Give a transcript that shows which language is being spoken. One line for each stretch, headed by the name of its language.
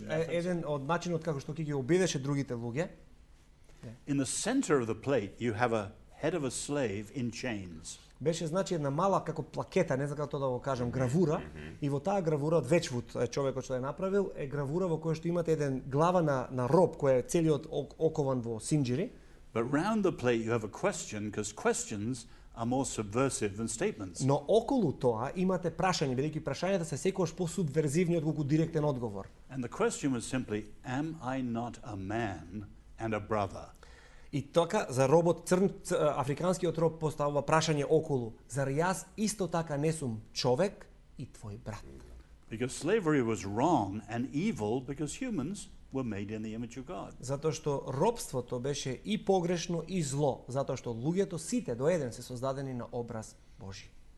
Macedonian: Еден од начинот како што ќе ги обидеше другите луѓе.
English: In the center of the plate you have a head of a slave in chains.
Macedonian: Беше значи една мала како плакета, не знам како да го кажам, гравура, и во таа гравура од Вечвуд, човекот што ја направил, е гравура во која што имате еден глава на роб кој е целиот окован во синџири.
English: But round the plate you have a question, because questions are more subversive than statements.
Macedonian: Но околу тоа имате прашање, бидејќи прашањата се секогаш посубверзивни отколку директен одговор.
English: And the question was simply, am I not a man and a brother?
Macedonian: И така за робот африканскиот роб поставува прашање околу, зар јас исто така не сум човек и твој брат?
English: Because slavery was wrong and evil because humans were made in the image of God.
Macedonian: Затоа што робството беше и погрешно и зло, затоа што луѓето сите до еден се создадени на образ Божи.